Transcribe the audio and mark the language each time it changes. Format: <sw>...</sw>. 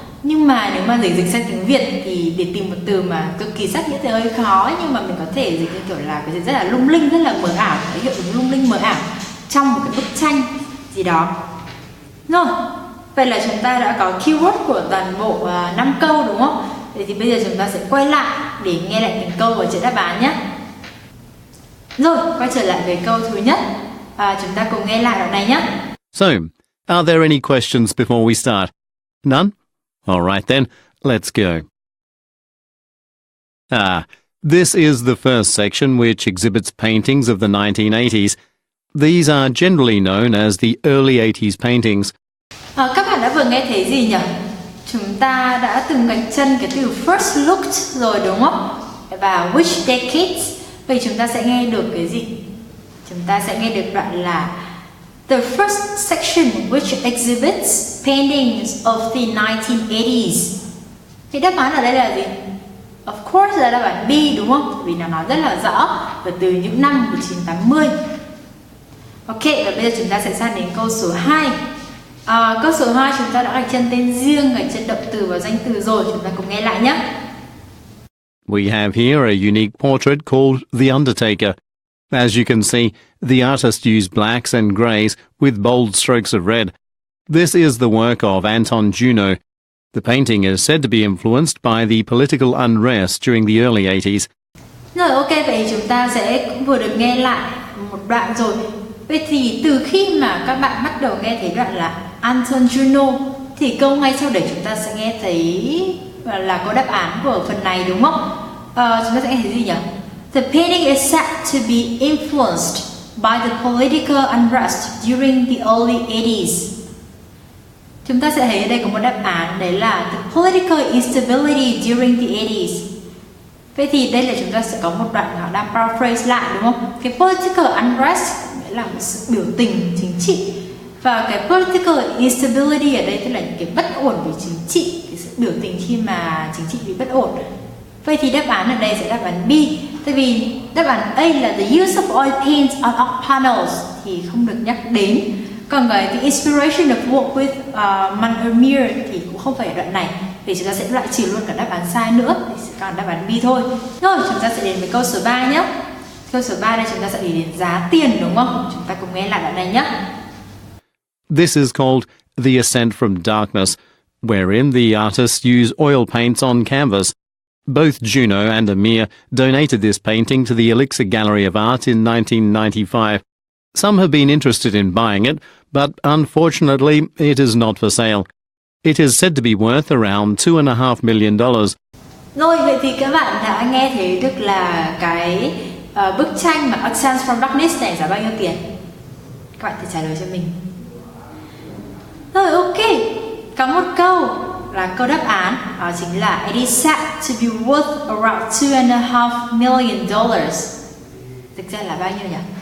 <vi>Nhưng mà nếu mà dịch sang tiếng Việt thì để tìm một từ mà cực kỳ sát nghĩa thì hơi khó, nhưng mà mình có thể dịch như kiểu là cái gì rất là lung linh, rất là mờ ảo, cái hiệu ứng lung linh mờ ảo trong một cái bức tranh gì đó. Rồi, vậy là chúng ta đã có keyword của toàn bộ 5 câu đúng không? Vậy thì bây giờ chúng ta sẽ quay lại để nghe lại từng câu và chữa đáp án nhé. Rồi, quay trở lại với câu thứ nhất. Chúng ta cùng nghe lại đoạn này nhé.</vi> <en>So, are there any questions before we start? None? All right then, let's go. This is the first section which exhibits paintings of the 1980s. These are generally known as the early 80s paintings.</en> <vi>Các bạn đã vừa nghe thấy gì nhỉ? Chúng ta đã từng gạch chân cái từ</vi> <en>first looked</en> <vi>rồi đúng không? Và</vi> <en>which decades?</en> <vi>Vậy chúng ta sẽ nghe được cái gì? Chúng ta sẽ nghe được đoạn là</vi> <en>the first section which exhibits paintings of the 1980s.</en> <vi>Thì đáp án ở đây là gì?</vi> <en>Of course</en> <vi>là đáp án B đúng không? Vì nó nói rất là rõ và từ những năm 1980. Ok, và bây giờ chúng ta sẽ sang đến câu số 2. Câu số 2 chúng ta đã gạch chân tên riêng, gạch chân động từ và danh từ rồi. Chúng ta cùng nghe lại nhé.</vi> <en>We have here a unique portrait called The Undertaker. As you can see, the artist used blacks and greys with bold strokes of red. This is the work of Anton Juno. The painting is said to be influenced by the political unrest during the early 80s.</en> <vi>Rồi, ok, vậy chúng ta sẽ vừa được nghe lại một đoạn rồi. Vậy thì từ khi mà các bạn bắt đầu nghe thấy đoạn là Anton Juno thì câu ngay sau đấy chúng ta sẽ nghe thấy là có đáp án của phần này đúng không? Chúng ta sẽ nghe thấy gì nhỉ?</vi> <en>The painting is said to be influenced by the political unrest during the early 80s.</en> <vi>Chúng ta sẽ thấy ở đây có một đáp án đấy là</vi> <en>the political instability during the 80s.</en> <vi>Vậy thì đây là chúng ta sẽ có một đoạn họ đang paraphrase lại đúng không? Cái</vi> <en>political unrest</en> <vi>nghĩa là một sự biểu tình chính trị. Và cái</vi> <en>political instability</en> <vi>ở đây tức là những cái bất ổn về chính trị, cái sự biểu tình khi mà chính trị bị bất ổn. Vậy thì đáp án ở đây sẽ đáp án B. Tại vì đáp án A là</vi> <en>the use of oil paints on oak panels</en> <vi>thì không được nhắc đến. Còn cái</vi> <en>inspiration of work with Mannermeer</en> <vi>thì cũng không phải ở đoạn này. Thì chúng ta sẽ loại trừ luôn cả đáp án sai nữa. Thì sẽ còn đáp án B thôi. Rồi chúng ta sẽ đến với câu số 3 nhé. Câu số 3 đây chúng ta sẽ đi đến giá tiền đúng không? Chúng ta cùng nghe lại đoạn này nhé.</vi> <en>This is called The Ascent from Darkness, wherein the artists use oil paints on canvas. Both Juno and Amir donated this painting to the Elixir Gallery of Art in 1995. Some have been interested in buying it, but unfortunately it is not for sale. It is said to be worth around $2.5 million.</en> <vi>Rồi, vậy thì các bạn đã nghe thấy được là cái bức tranh mà Ascent from Darkness này giá bao nhiêu tiền? Các bạn thử trả lời cho mình. Rồi, ok. Có một câu là câu đáp án, đó chính là</vi> <en>it is said to be worth around $2.5 million.</en> <vi>Thực ra là bao nhiêu nhỉ?</vi>